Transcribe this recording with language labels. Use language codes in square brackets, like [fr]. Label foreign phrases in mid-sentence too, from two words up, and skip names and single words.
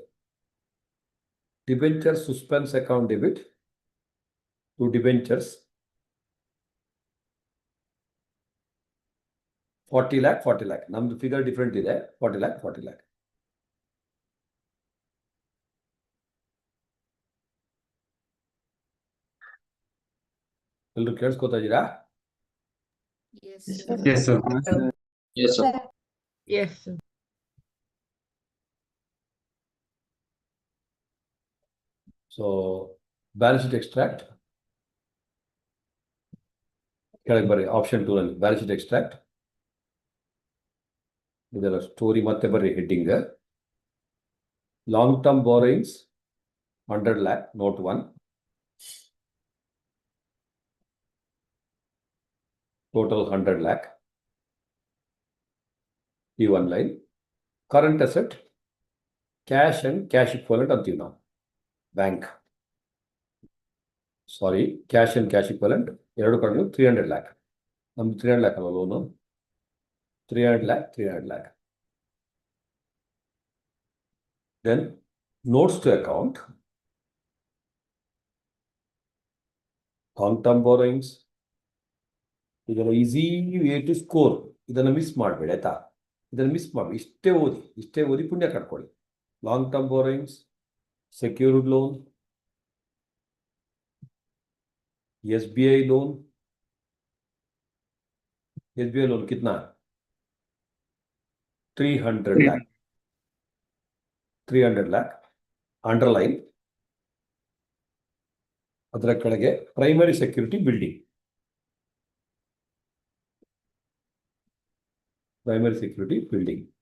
[en] debenture suspense account debit to debentures 40 lakh 40 lakh. [kn] ನಮ್ದು [en] figure different [kn] ಇದೆ. 40 lakh 40 lakh. ಎಲ್ಲರೂ ಕೇಳಿಸ್ಕೊತಾ ಇದ್ದೀರಾ? [en] Yes, Yes, sir. Yes, sir. Yes, sir. Yes, sir. So balance sheet extract. [kn] ಕೆಳಗೆ ಬರ್ರಿ ಆಪ್ಷನ್ 2 ನಲ್ಲಿ [en] balance sheet extract. [kn] ಇದೆಲ್ಲ ಸ್ಟೋರಿ ಮತ್ತೆ ಬರ್ರಿ ಹೆಡ್ಡಿಂಗ್. [en] long term borrowings 100 lakh ನೋಟ್ 1. Total 100 lakh. ಈ one line. current asset cash and cash equivalent [kn] ಅಂತೀವಿ ನಾವು. [en] bank sorry cash and cash equivalent [kn] ಎರಡು ಕಡೆ [en] 300 lakh. [kn] ನಮ್ದು 300 lakh ಅಲ್ವ ಲೋನು. 300 lakh 300 lakh. [en] Then notes to account, long term borrowings. ಇದನ್ನು easy way to score. [kn] ಇದನ್ನು ಮಿಸ್ ಮಾಡಬೇಡಿ ಆಯ್ತಾ. ಇದನ್ನು ಮಿಸ್ ಮಾಡಿ ಇಷ್ಟೇ ಓದಿ ಪುಣ್ಯ ಕಟ್ಕೊಳ್ಳಿ. [en] long term borrowings, secured loan, SBI लोन. [hi] SBI लोन कितना? 300 lakh. [en] 300 lakh. ಅಂಡರ್ಲೈನ್. [kn] ಅದರ ಕೆಳಗೆ [en] primary security building. primary security building.